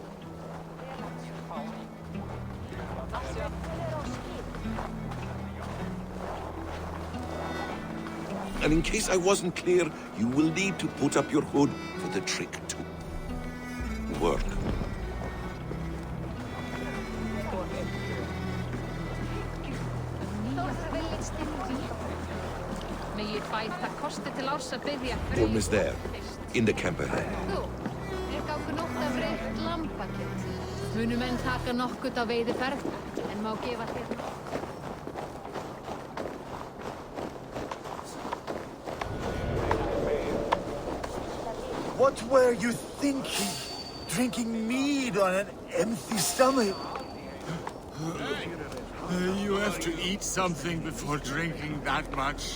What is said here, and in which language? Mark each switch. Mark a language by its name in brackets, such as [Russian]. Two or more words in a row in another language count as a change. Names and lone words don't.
[English] And in case I wasn't clear, you will need to put up your hood for the trick to work. Gorm is there, in the camp ahead. [Icelandic] Munu menn taka nokkurt á veiðiferð, en má gefa þér. [English] What were you thinking? Drinking mead on an empty stomach? You have to eat something before drinking that much.